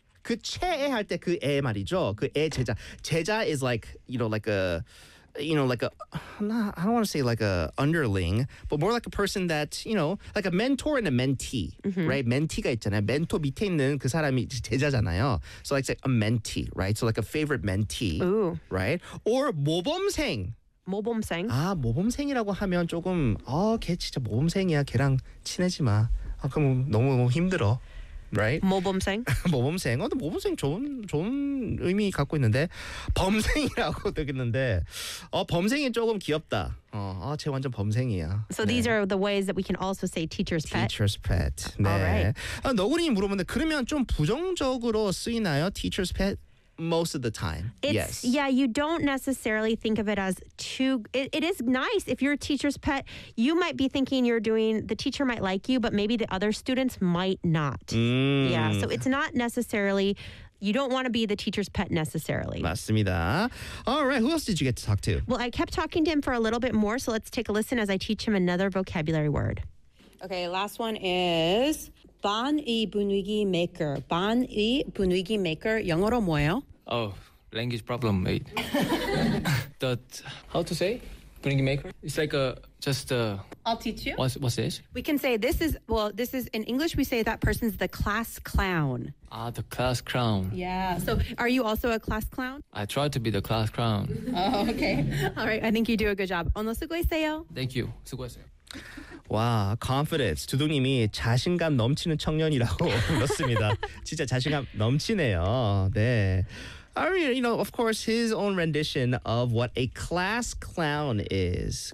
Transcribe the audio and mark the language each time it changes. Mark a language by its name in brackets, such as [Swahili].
[Korean] 그 최애 할 때 그 애 말이죠. 그 애 제자. 제자 [English] is like, you know, like a... You know, like a, I don't want to say like a underling, but more like a person that, you know, like a mentor and a mentee, right? [Korean] Mentee가 있잖아요. Mentor 밑에 있는 그 사람이 제자잖아요. [English] So like a mentee, right? So like a favorite mentee, right? Or 모범생. [Korean] 모범생. 아, 모범생이라고 하면 조금, 걔 진짜 모범생이야. 걔랑 친해지 마. 그럼 너무 힘들어. [English] Right? [Korean] 모범생. 모범생. 근데 모범생 좋은 의미 갖고 있는데 범생이라고 되겠는데 범생이 조금 귀엽다. 쟤 완전 범생이야. [English] So 네. these are the ways that we can also say teacher's pet. Teacher's pet. [Korean] 네. [English] Alright. [Korean] 너구리님 물어봤는데 그러면 좀 부정적으로 쓰이나요? [English] Teacher's pet? Most of the time, yes. Yeah, you don't necessarily think of it as too... It is nice if you're a teacher's pet. You might be thinking you're doing... The teacher might like you, but maybe the other students might not. Yeah, so it's not necessarily... You don't want to be the teacher's pet necessarily. [Korean] 맞습니다. [English] All right, who else did you get to talk to? Well, I kept talking to him for a little bit more, so let's take a listen as I teach him another vocabulary word. Okay, last one is... 반의 분위기 maker. [Korean] 반의 분위기 maker. 영어로 뭐예요? [English] Oh, language problem, mate. How to say? 분위기 maker? It's like a just a. I'll teach you. What's this? We can say this is, well, this is in English, we say that person's the class clown. Ah, the class clown. Yeah. So are you also a class clown? I try to be the class clown. Oh, okay. All right. I think you do a good job. [Korean] 오늘 수고했어요. [English] Thank you. [Korean] 수고했어요. [English] 와, confidence. [Korean] 두둥님이 자신감 넘치는 청년이라고 불렀습니다. 진짜 자신감 넘치네요. 네. [English] I mean, you know, of course, his own rendition of what a class clown is.